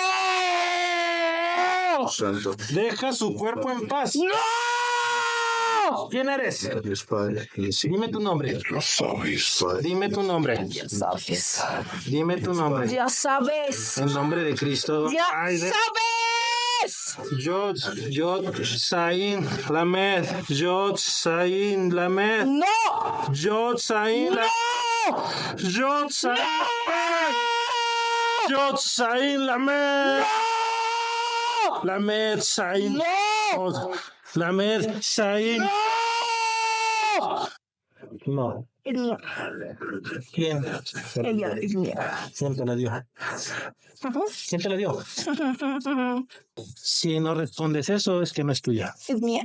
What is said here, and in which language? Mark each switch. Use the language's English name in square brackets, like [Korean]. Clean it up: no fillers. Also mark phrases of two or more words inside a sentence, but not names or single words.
[Spanish] Santo. Deja su cuerpo en paz. ¡No! ¿Quién eres? Dios Padre, Dios Hijo. Dime tu nombre. Dime tu nombre. Ya sabes. Dime tu nombre. Ya sabes. En nombre de Cristo. Ya Ay, sabes. [Hebrew] יוד, זין, למד. יוד, זין, למד. ¡No! יוד, זין, למד. יוד, זין, למד. יוד, זין, למד. למד, Sain. [Spanish] ¡No! [Hebrew] למד, זין. [Spanish] No. Es mía. ¿Quién? Ella es mía. ¿Quién te la dio? ¿Quién te la dio? Si no respondes eso, es que no es tuya. Es mía.